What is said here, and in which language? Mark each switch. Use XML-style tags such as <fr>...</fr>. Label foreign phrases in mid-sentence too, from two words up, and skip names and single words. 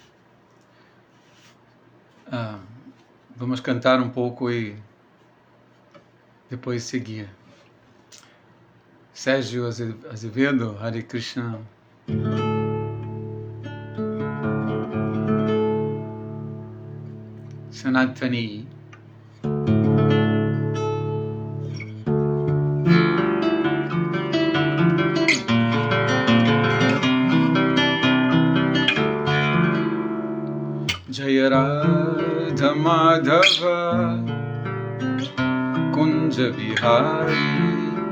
<pt>Vamos cantar um pouco e depois seguir. Sérgio Azevedo,</pt> <sa>Hare Krishna. Sanatani. Jaya Radha Madhava Kunja Bihari.</sa>